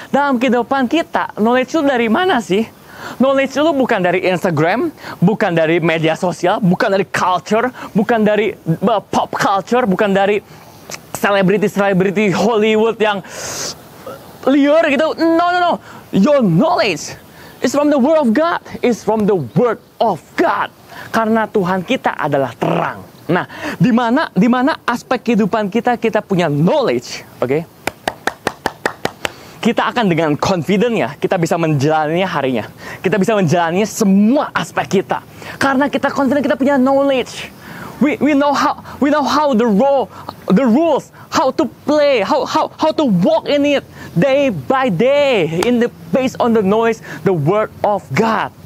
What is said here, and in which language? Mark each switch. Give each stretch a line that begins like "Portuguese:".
Indonesian: Dalam kehidupan kita, knowledge lu dari mana sih? Knowledge lu bukan dari Instagram, bukan dari media sosial, bukan dari culture, bukan dari pop culture, bukan dari selebriti Hollywood yang liar gitu.
English: No. Your knowledge is from the Word of God. It's from the Word of God.
Indonesian: Karena Tuhan kita adalah terang. Nah, di mana aspek kehidupan kita punya knowledge, kita akan dengan confident ya, kita bisa menjalani harinya. Kita bisa menjalani semua aspek kita. Karena kita confident, kita punya knowledge.
English: We know how the rules, how to play, how to walk in it day by day based on the knowledge, the word of God.